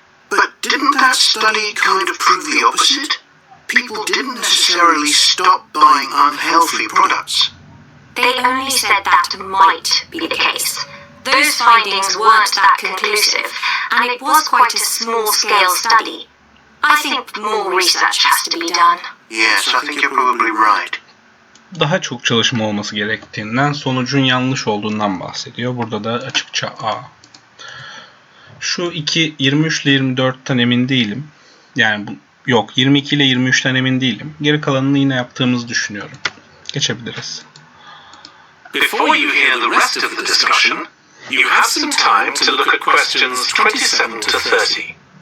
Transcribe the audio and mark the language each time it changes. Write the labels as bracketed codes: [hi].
[en] But didn't that study kind of prove the opposite? People didn't necessarily stop buying unhealthy products. They only said that might be the case. Those findings weren't that conclusive, and it was quite a small-scale study. I think more research has to be done. Yes, I think you're probably right. [tr] Daha çok çalışma olması gerektiğinden, sonucun yanlış olduğundan bahsediyor. Burada da açıkça A. Şu 23 ile 24'ten emin değilim. Yani yok, 22 ile 23'ten emin değilim. Geri kalanını yine yaptığımızı düşünüyorum. Geçebiliriz. [en] Before you hear the rest of the discussion, you have some time to look at questions 27 to 30.